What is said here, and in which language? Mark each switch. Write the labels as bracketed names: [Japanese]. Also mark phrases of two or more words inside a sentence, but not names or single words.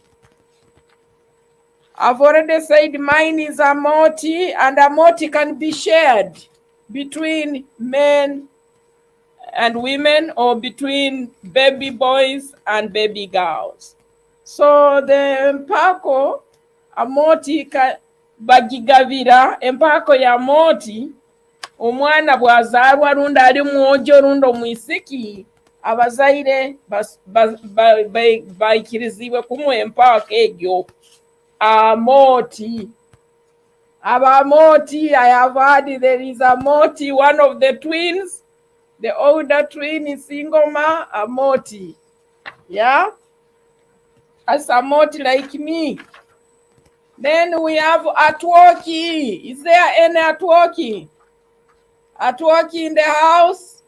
[English] I've already said mine is Amooti, and Amooti can be shared between men and women or between baby boys and baby girls. So the [Nyoro] empako Amooti bagigavira empako ya Amooti omwana bwazarwa runda ali mwojo runda omwisiki abazaire bayikirizibwe kumuwa empako egyo Amooti. [English] Amooti, I have heard there is Amooti, one of the twins. The older twin is Singoma, Amooti. Yeah? That's Amooti like me. Then we have Atwoki. Is there any Atwoki? Atwoki in the house?